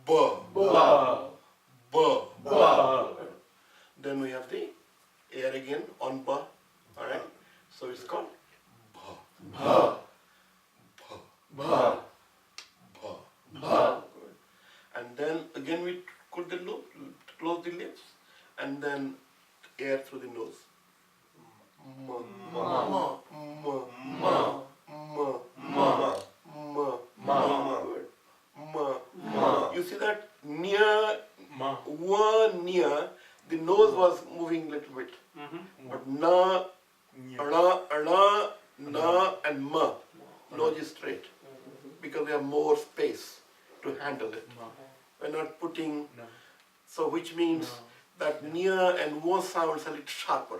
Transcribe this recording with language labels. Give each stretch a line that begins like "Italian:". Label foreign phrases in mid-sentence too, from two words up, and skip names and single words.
English: B. Ba. B. Ba. Then we have the air again on B. Alright? So it's called B. Ba. B. Ba. B. Ba. And then again we close the lips, and then air through the nose. Ma. Ma. Ma. Ma. Ma. Ma. Ma. Ma. Ma. Good. Ma. Ma. You see that near, Ma. near, the nose was moving a little bit. But na, na, and ma, nose is straight. Because we have more space to handle it. We're not putting, so which means that near and wa sounds a little sharper.